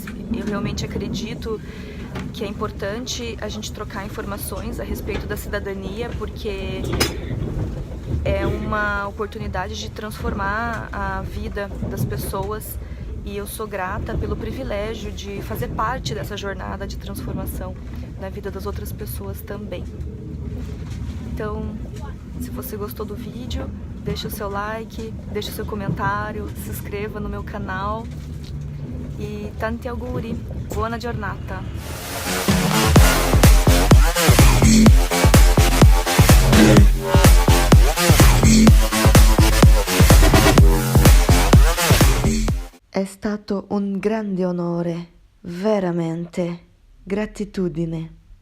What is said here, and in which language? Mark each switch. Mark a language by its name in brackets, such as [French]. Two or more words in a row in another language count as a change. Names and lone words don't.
[Portuguese] Eu realmente acredito que é importante a gente trocar informações a respeito da cidadania, porque é uma oportunidade de transformar a vida das pessoas e eu sou grata pelo privilégio de fazer parte dessa jornada de transformação na vida das outras pessoas também. Então, se você gostou do vídeo, deixa o seu like, deixa o seu comentário, se inscreva no meu canal e [Italian] tanti auguri, buona giornata! È stato un grande onore, veramente, gratitudine.